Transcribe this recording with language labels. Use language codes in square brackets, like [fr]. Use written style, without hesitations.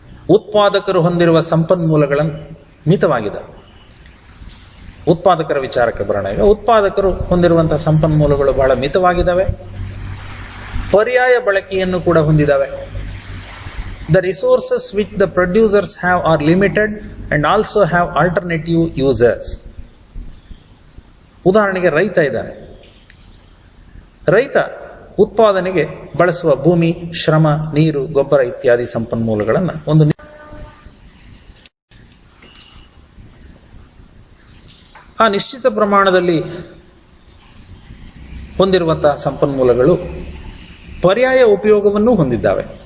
[kn] ಉತ್ಪಾದಕರು ಹೊಂದಿರುವ ಸಂಪನ್ಮೂಲಗಳನ್ನು ಮಿತವಾಗಿದೆ. ಉತ್ಪಾದಕರ ವಿಚಾರಕ್ಕೆ ಬರೋಣ. ಈಗ ಉತ್ಪಾದಕರು ಹೊಂದಿರುವಂತಹ ಸಂಪನ್ಮೂಲಗಳು ಬಹಳ ಮಿತವಾಗಿದ್ದಾವೆ, ಪರ್ಯಾಯ ಬಳಕೆಯನ್ನು ಕೂಡ ಹೊಂದಿದ್ದಾವೆ. [en] The resources which the producers have are limited and also have alternative users. [kn] ಉದಾಹರಣೆಗೆ ರೈತ ಇದ್ದಾನೆ. ರೈತ ಉತ್ಪಾದನೆಗೆ ಬಳಸುವ ಭೂಮಿ, ಶ್ರಮ, ನೀರು, ಗೊಬ್ಬರ ಇತ್ಯಾದಿ ಸಂಪನ್ಮೂಲಗಳನ್ನು ಆ ನಿಶ್ಚಿತ ಪ್ರಮಾಣದಲ್ಲಿ ಹೊಂದಿರುವಂತಹ ಸಂಪನ್ಮೂಲಗಳು ಪರ್ಯಾಯ ಉಪಯೋಗವನ್ನು ಹೊಂದಿದ್ದಾವೆ.